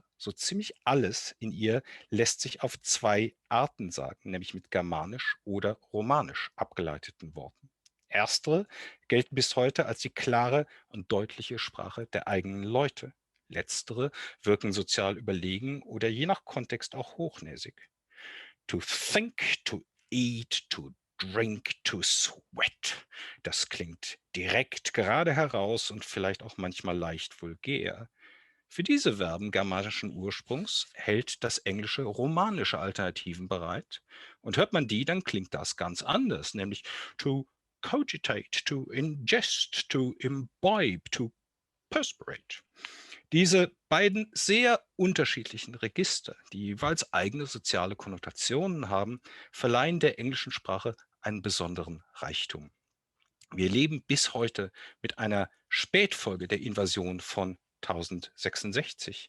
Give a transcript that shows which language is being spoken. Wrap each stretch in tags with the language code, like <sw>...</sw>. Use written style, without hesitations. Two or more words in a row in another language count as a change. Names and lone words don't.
<de>So ziemlich alles in ihr lässt sich auf zwei Arten sagen, nämlich mit Germanisch oder Romanisch abgeleiteten Worten. Erstere gelten bis heute als die klare und deutliche Sprache der eigenen Leute. Letztere wirken sozial überlegen oder je nach Kontext auch hochnäsig.</de> <en>To think, to eat, to drink, to sweat.</en> <de>Das klingt direkt, gerade heraus und vielleicht auch manchmal leicht vulgär. Für diese Verben germanischen Ursprungs hält das Englische romanische Alternativen bereit. Und hört man die, dann klingt das ganz anders, nämlich</de> <en>to cogitate, to ingest, to imbibe, to perspirate.</en> <de>Diese beiden sehr unterschiedlichen Register, die jeweils eigene soziale Konnotationen haben, verleihen der englischen Sprache einen besonderen Reichtum. Wir leben bis heute mit einer Spätfolge der Invasion von 1066.</de>